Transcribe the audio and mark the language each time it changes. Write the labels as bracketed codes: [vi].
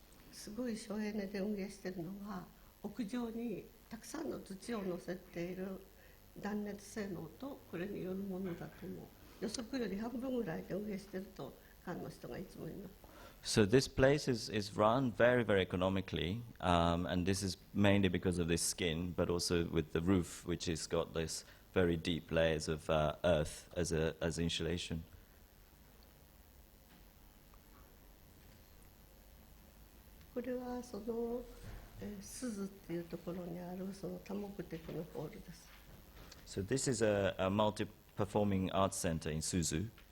[ja] すごい省エネで運営しているのは、屋上にたくさんの土を乗せている断熱性能とこれによるものだと思う。予測より半分ぐらいで運営していると館の人がいつも言います。 [en] So this place is run very, very economically, and this is mainly because of this skin, but also with the roof, which has got this very deep layers of earth as insulation. [ja] これはSuzuっていうところにある多目的のホールです。 [en] So this is a multi-performing arts center in Suzu.